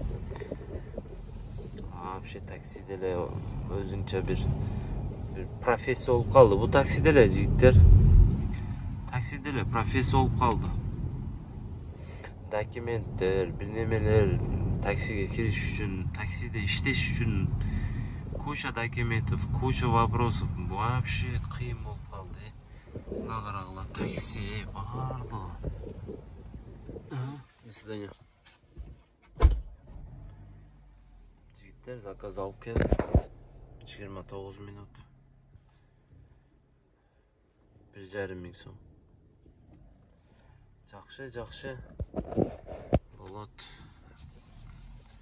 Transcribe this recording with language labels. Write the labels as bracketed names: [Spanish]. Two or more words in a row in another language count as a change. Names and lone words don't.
[Kyrgyz] Вообще такси деле өзүнчө бир профессия болуп калды. Бул такси деле, жигиттер. Такси деле профессия болуп калды. Документтер, бир немелер, таксиге кириш үчүн, таксиде иштеш үчүн [Russian] куча документов, куча вопросов. [Kyrgyz] Вообще кыйын болуп калды. Мына карагыла, такси бардыгы. [Russian] До свидания. [Kyrgyz] Жигиттер, заказ алып келди. 29 минут. 1,5 миң сом. Жакшы болот.